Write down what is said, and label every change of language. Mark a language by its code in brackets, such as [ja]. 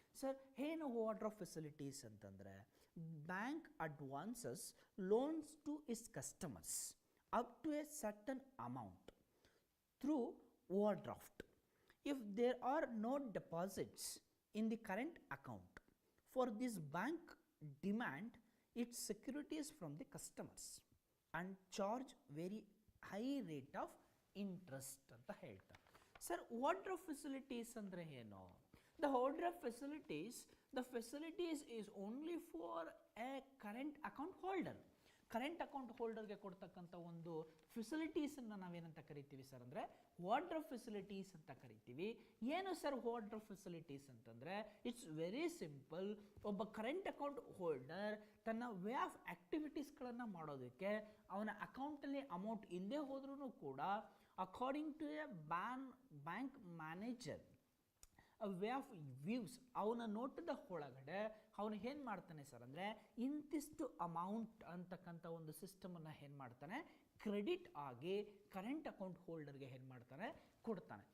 [kn] Sir ಏನು [en] Overdraft facilities ಅಂತಂದರೆ bank advances loans to its customers up to a certain amount through overdraft if there are no deposits in the current account. For this bank demand its securities from the customers and charge very high rate of interest [kn] ಅಂತ ಹೇಳ್ತಾರೆ. Sir over draft facilities ಅಂದರೆ ಏನು? [en] The holder of facilities, the facilities is only for a current account holder. [kn] Current account ಹೋಲ್ಡರ್ಗೆ ಕೊಡ್ತಕ್ಕಂಥ ಒಂದು ಫೆಸಿಲಿಟೀಸನ್ನು ನಾವೇನಂತ ಕರಿತೀವಿ sir ಅಂದರೆ holder of facilities ಅಂತ ಕರಿತೀವಿ. ಏನು ಸರ್ [en] holder of facilities [kn] ಅಂತಂದರೆ [en] It's very simple. [kn] ಒಬ್ಬ ಕರೆಂಟ್ ಅಕೌಂಟ್ ಹೋಲ್ಡರ್ ತನ್ನ ವೇ ಆಫ್ ಆ್ಯಕ್ಟಿವಿಟೀಸ್ಗಳನ್ನು ಮಾಡೋದಕ್ಕೆ ಅವನ ಅಕೌಂಟಲ್ಲಿ ಅಮೌಂಟ್ ಇಲ್ಲದೆ ಹೋದ್ರೂ ಕೂಡ according to A bank manager way of views ಅವನ ನೋಟದ ಒಳಗಡೆ ಅವನು ಏನು ಮಾಡ್ತಾನೆ ಸರ್ ಅಂದರೆ ಇಂತಿಷ್ಟು ಅಮೌಂಟ್ ಅಂತಕ್ಕಂಥ ಒಂದು ಸಿಸ್ಟಮನ್ನು ಏನು ಮಾಡ್ತಾನೆ ಕ್ರೆಡಿಟ್ ಆಗಿ ಕರೆಂಟ್ ಅಕೌಂಟ್ ಹೋಲ್ಡರ್ಗೆ ಏನು ಮಾಡ್ತಾನೆ ಕೊಡ್ತಾನೆ.